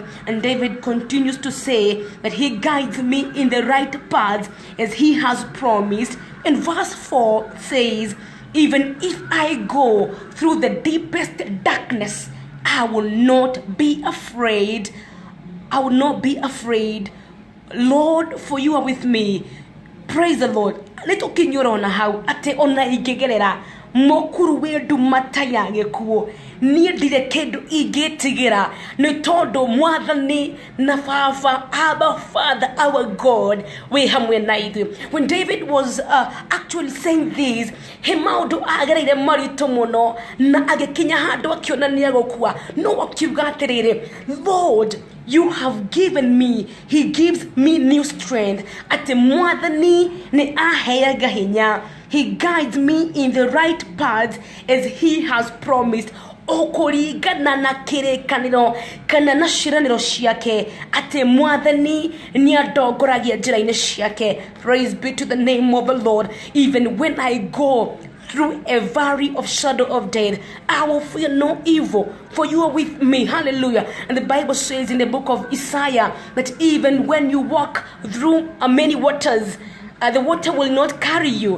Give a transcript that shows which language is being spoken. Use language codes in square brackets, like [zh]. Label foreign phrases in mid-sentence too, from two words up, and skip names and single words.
[en] And David continues to say that He guides me in the right paths as He has promised. And verse 4 says, even if I go through the deepest darkness, I will not be afraid. I will not be afraid. Lord, for you are with me. Praise the Lord. [ki] nitukinyurona hau ate ona ingigerera mokuru wendu mataya gikuo nie ndire kindu ingitigira ni tondu mwathani na baba Abba [en] Father our God [ki] we hamwe na ithu. [en] When David was actually saying this, he [ki] maundu agereire marito muno na agikinya handu akionania gukua no akiuga atiriri, [en] Lord, you have given me, he gives me new strength. [ki] Ati mwathani ni aheaga hinya, [en] he guides me in the right path as he has promised. [ki] Okurigana na kirekaniro kana na ciraniro ciake ati mwathani ni andongoragia njira-ini ciake. [en] Praise be to the name of the Lord. Even when I go through a valley of shadow of death, I will fear no evil, for you are with me. Hallelujah. And the Bible says in the book of Isaiah that even when you walk through many waters, the water will not carry you.